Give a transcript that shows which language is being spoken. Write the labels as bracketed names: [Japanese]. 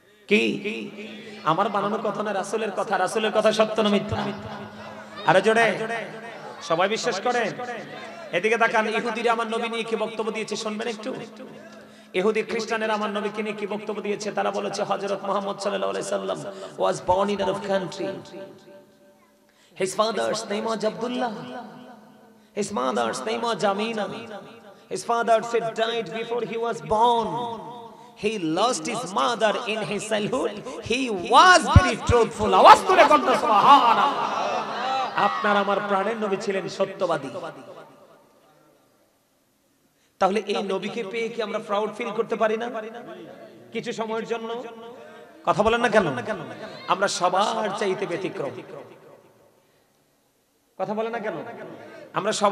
[Bangla] কি আমার বানানো কথা না, রাসূলের কথা। রাসূলের কথা সত্য না মিথ্যা? আরে জোরে সবাই বিশ্বাস করেন? এদিকে তাকান। ইহুদিরা আমার নবী নিয়ে কি বক্তব্য দিয়েছে শুনবেন একটু। ইহুদি খ্রিস্টানেরা আমার নবীকে নিয়ে কি বক্তব্য দিয়েছে? তারা বলেছে হযরত মুহাম্মদ সাল্লাল্লাহু আলাইহি সাল্লাম [English] was born in Arab country. His father's name was Abdullah. His mother's name was Amina. His father said died before he was born. He lost his mother in his childhood. He was very truthful. [Bangla] আওয়াজ করে বলতে সুবহানাল্লাহ। আপনার আমার প্রাণের নবী ছিলেন সত্যবাদী। তাহলে এই নবীকে পেয়ে কি আমরা প্রাউড ফিল করতে পারি না কিছু সময়ের জন্য? কথা বলেন না কেন? আমরা সবার চাইতে ব্যতিক্রম। কথা বলেন না কেন? আমরা সবার